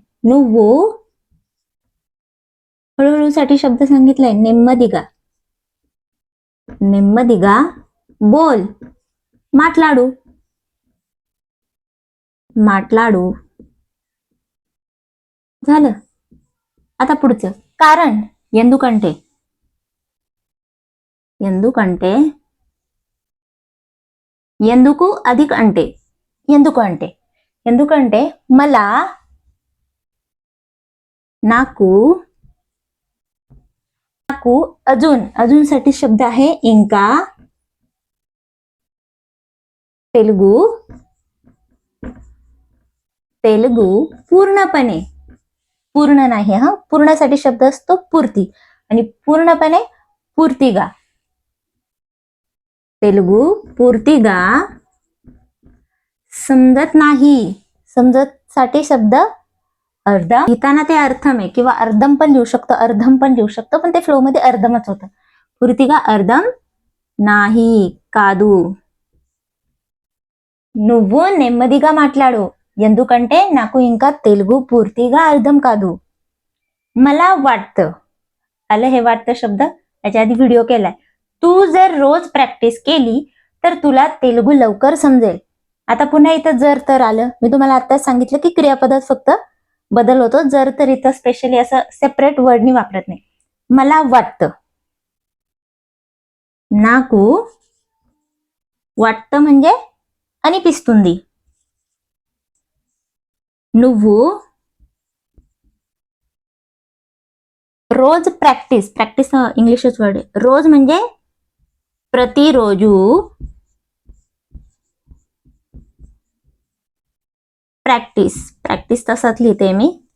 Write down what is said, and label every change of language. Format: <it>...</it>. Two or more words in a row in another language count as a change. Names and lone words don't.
<mr>नुव्वू हळूहळू साठी शब्द सांगितलाय</mr> <te>నెమ్మదిగా, నెమ్మదిగా</te> <mr>बोल,</mr> <te>మాట్లాడు, మాట్లాడు</te> <mr>झालं. आता पुढचं, कारण</mr> <te>ఎందుకంటే, ఎందుకంటే, ఎందుకు</te> <mr>अधिक अंटे,</mr> <te>ఎందుకు అంటే, ఎందుకంటే</te> <mr>मला,</mr> <te>నాకు, నాకు</te> <mr>अजून, अजून साठी शब्द आहे इंका, तेलुगू, तेलुगू पूर्णपणे, पूर्ण नाही हा, पूर्णसाठी शब्द असतो पूर्ती, आणि पूर्णपणे पूर्तिगा. तेलुगू पूर्तिगा समजत नाही, समजत साठी शब्द अर्धम, लिहिताना ते अर्थम आहे किंवा अर्धम पण लिहू शकतो, अर्धम पण लिहू शकतो, पण ते फ्लो मध्ये अर्धमच होतं.</mr> <te>పూర్తిగా అర్థం नाही కాదు. నువ్వు నెమ్మదిగా మాట్లాడు ఎందుకంటే నాకు ఇంకా తెలుగు పూర్తిగా అర్థం కాదు.</te> <mr>मला वाटतं, आलं हे वाटतं शब्द, याच्या आधी व्हिडिओ केलाय. तू जर रोज प्रॅक्टिस केली तर तुला तेलुगू लवकर समजेल. आता पुन्हा इथं जर तर आलं, मी तुम्हाला आताच सांगितलं की क्रियापदात फक्त बदल होतो, जर तर इथं स्पेशली असं सेपरेट वर्डनी वापरत नाही. मला वाटतं. నాకు वाटतं म्हणजे అనిపిస్తుంది. నువ్వు रोज प्रॅक्टिस इंग्लिशच वर्ड आहे. रोज म्हणजे प्रतिरोजू. प्रॅक्टिस तसाच लिहिते मी.</mr>